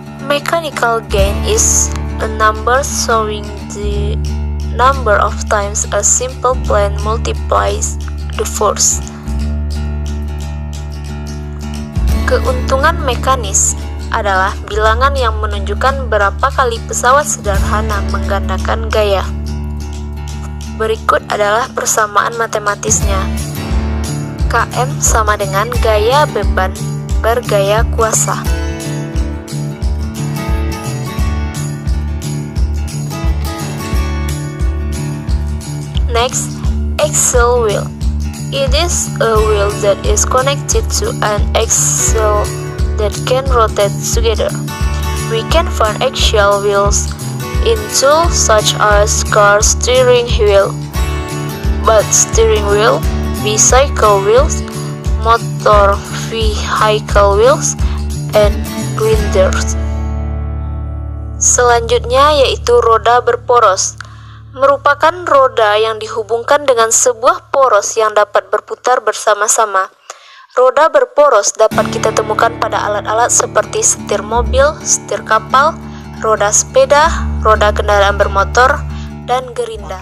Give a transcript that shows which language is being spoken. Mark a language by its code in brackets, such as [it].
[en] Mechanical gain is a number showing the number of times a simple plane multiplies the force. [id] Keuntungan mekanis adalah bilangan yang menunjukkan berapa kali pesawat sederhana menggandakan gaya. Berikut adalah persamaan matematisnya. Km sama dengan gaya beban per gaya kuasa. [en] Next, axle wheel. It is a wheel that is connected to an axle that can rotate together. We can find axial wheels in tools such as car steering wheel, bus steering wheel, bicycle wheels, motor vehicle wheels, and grinders. [id] Selanjutnya yaitu roda berporos. Merupakan roda yang dihubungkan dengan sebuah poros yang dapat berputar bersama-sama. Roda berporos dapat kita temukan pada alat-alat seperti setir mobil, setir kapal, roda sepeda, roda kendaraan bermotor, dan gerinda.